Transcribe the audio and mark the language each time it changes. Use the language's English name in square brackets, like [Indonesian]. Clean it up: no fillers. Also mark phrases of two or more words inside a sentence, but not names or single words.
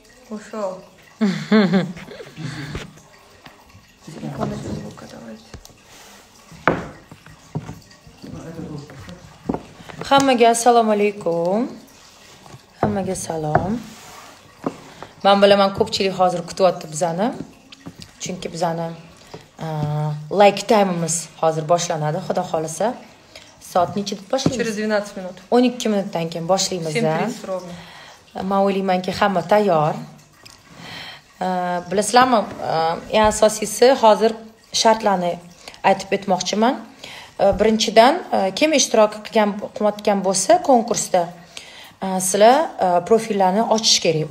[Russian] Ушел. Звука давайте. [Uzbek] Hammaga assalomu alaykum. Hammaga salom. Men bilaman ko'pchilik hozir kutyapti bizani. Chunki bizani like time'imiz hozir boshlanadi, xudo xolasa. Soat nechida boshlaymiz? [Russian] Через 12 минут. [Uzbek] 12 minutdan keyin boshlaymiz. [Russian] 7:30 ровно. [Uzbek] Men o'ylaymanki hamma tayyor. Bilasizlarmi, eng asosiysi hozir shartlarni aytib o'tmoqchiman. Birinchidan, kim ishtirok qilgan bo'lsa konkursda, sizlar profillarni ochish kerak.